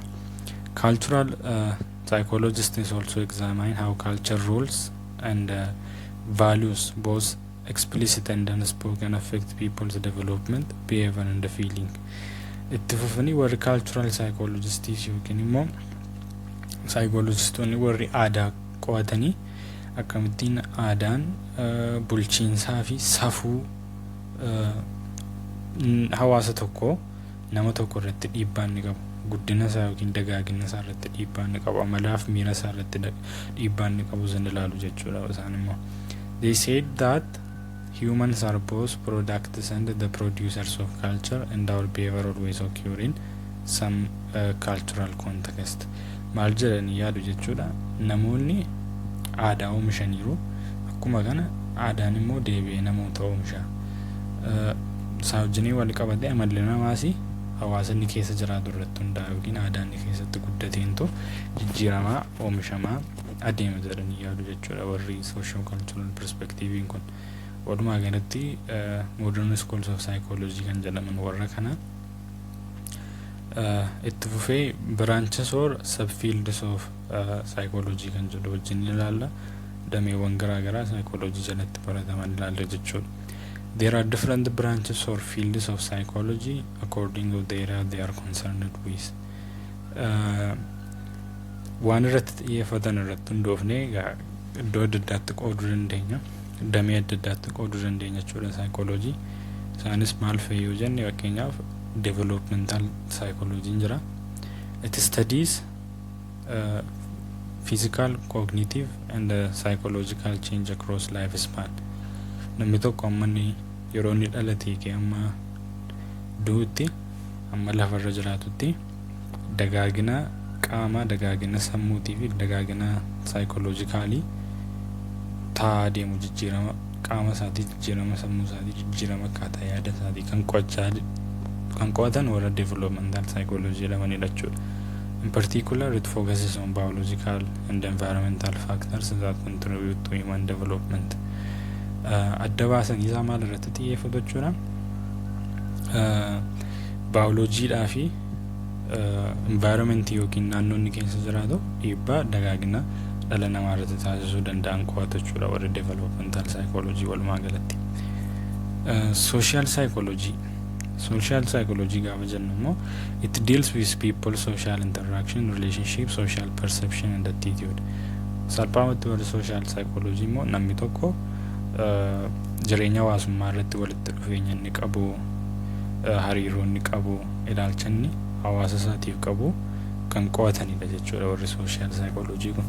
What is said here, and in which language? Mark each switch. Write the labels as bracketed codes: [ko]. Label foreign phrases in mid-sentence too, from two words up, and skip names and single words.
[en] Cultural psychologists also examine how culture rules and values, both explicit and unspoken, affect people's development, behavior and feeling. [om] Itti fufanii warri [en] cultural psychologists [om] yookiin immoo psychologistoonni warri aadaa qo'atanii akkamittiin aadaan bulchiinsaa fi safuu hawaasa tokko nama tokko irratti dhiibbaa ni qabu guddina isaa yookiin dagaagina isaa irratti dhiibbaa inni qabu amalaaf miira isaa irratti dhiibbaa inni qabu san ilaalu jechuudha isaan immoo. [en] They said that humans are both products and the producers of culture, and our behavior always occur in some cultural context. [om] Maal jedhanii yaadu jechuudha, namoonni aadaa oomishaniiru akkuma kana aadaan immoo deebi'ee namoota oomisha. Isaa wajjinii wal qabatee amalli namaas hawaasa inni keessa jiraatu irratti hundaa'a yookiin aadaa inni keessatti guddateentu jijjiiramaa oomishamaa adeema jedhanii yaadu jechuudha warri [en] social cultural perspective [om] kun. Walumaa galatti [en] modern schools of psychology [om] kan jedhaman warra kana itti fufee [en] branches or subfields of psychology [om] kan jedhu wajjin ilaalla. Dameewwan garaa garaa psychology jalatti barataman ilaalla jechuudha. [en] There are different branches or fields of psychology according to the area they are concerned with. [om] Waan irratti xiyyeeffatan irratti hundoofnee iddoo adda addaatti qooduu dandeenya. Damee adda addaatti qooduu dandeenya jechuudha psychology. Isaanis maal fa'i yoo jenne fakkeenyaaf [en] developmental psychology [om] jira. [en] It studies physical, cognitive and psychological change across lifespan. [om] Namni tokko amma yeroo inni dhalatee kee amma duutti amma lafarra jiraatutti dagaagina qaama, dagaagina sammuutii fi dagaagina psychologically taa'aa deemu jijjiirama qaama isaatii, jijjiirama sammuu isaatii, jijjiirama akkaataa yaada isaatii kan qo'atan warra [en] developmental psychology [om] jedhamanidha jechuudha. [en] In particular, it focuses on biological and environmental factors that contribute to human development. [om] Adda baasanii isaa maal irratti xiyyeeffatu jechuudha. Biolojiidhaa fi environment yookiin naannoo inni keessa jiraatu dhiibbaa dagaagina dhala namaa irratti taasisuu danda'an qo'atu jechuudha warri [en] developmental psychology [om] walumaa galatti. [en] Social psychology [om] gaafa jennu immoo [en] it deals with people, social interaction, relationship, social perception and attitude. [om] Salphaamatti warri [en] social psychology [om] immoo namni tokko jireenya hawaasummaa irratti walitti dhufeenya inni qabu, hariiroo inni qabu, ilaalcha inni hawaasa isaatiif qabu kan qo'atanidha jechuudha warri [en] social psychology [om] kun.